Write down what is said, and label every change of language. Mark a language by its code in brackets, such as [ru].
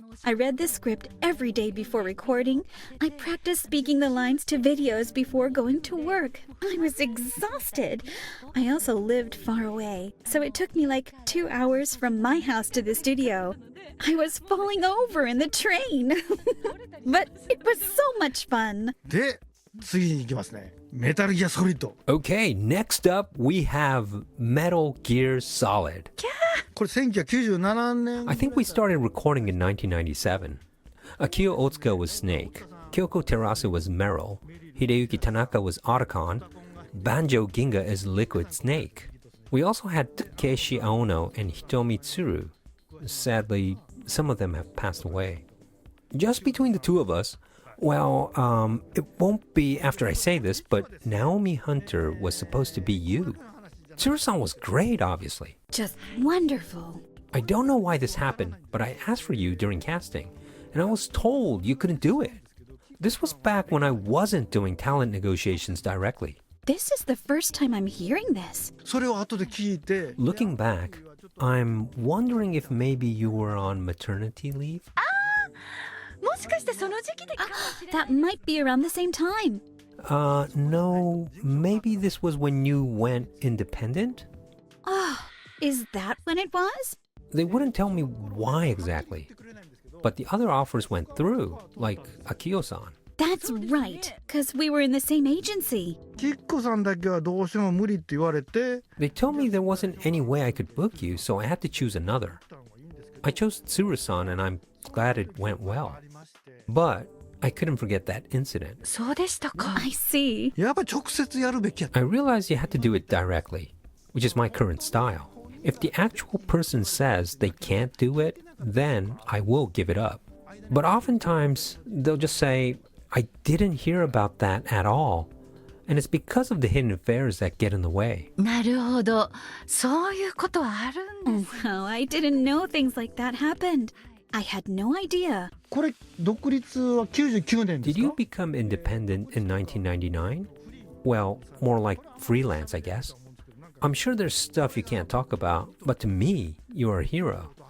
[en] I read the script every day before recording. I practiced speaking the lines to videos before going to work. I was exhausted. I also lived far away, so it took me like 2 hours from my house to the studio. I was falling over in the train. But it was so much fun. [ja] で次に行きますねメタルギアソリッド [en] Okay, next up we have Metal Gear Solid. [ja] これ1997年 [en] I think we started recording in 1997. Akio Otsuka was Snake, Kyoko Terase was Meryl, Hideyuki Tanaka was Otacon, Banjo Ginga is Liquid Snake. We also had Takeshi Aono and Hitomi Tsuru. Sadly, some of them have passed away. Just between the two of us, well, it won't be after I say this, but Naomi Hunter was supposed to be you. Tsuru-san was great, obviously. Just wonderful. I don't know why this happened, but I asked for you during casting, and I was told you couldn't do it. This was back when I wasn't doing talent negotiations directly. This is the first time I'm hearing this. [ja] それを後で聞いて [en] Looking back, I'm wondering if maybe you were on maternity leave? [ja] もしかしてその時期でかもしれない。 [en] That might be around the same time. No, maybe this was when you went independent? Is that when it was? They wouldn't tell me why exactly. But the other offers went through, like Akio-san. That's right, because we were in the same agency. [ja] キッコさんだけはどうしても無理って言われて [en] They told me there wasn't any way I could book you, so I had to choose another. I chose Tsuru-san, and I'm glad it went well. But I couldn't forget that incident. [ja] そうでしたか。 [en] I see. [ja] やっぱ直接やるべきやった [en] I realized you had to do it directly, which is my current style. If the actual person says they can't do it, then I will give it up. But oftentimes, they'll just say, I didn't hear about that at all. And it's because of the hidden affairs that get in the way. [ja] なるほど。そういうことはあるんです。 [en] Wow, I didn't know things like that happened. I had no idea. [ja] これ独立は99年です [en] Did you [ja] か [en] become independent in 1999? Well, more like freelance, I guess. I'm sure there's stuff you can't talk about, but to me, you're a hero.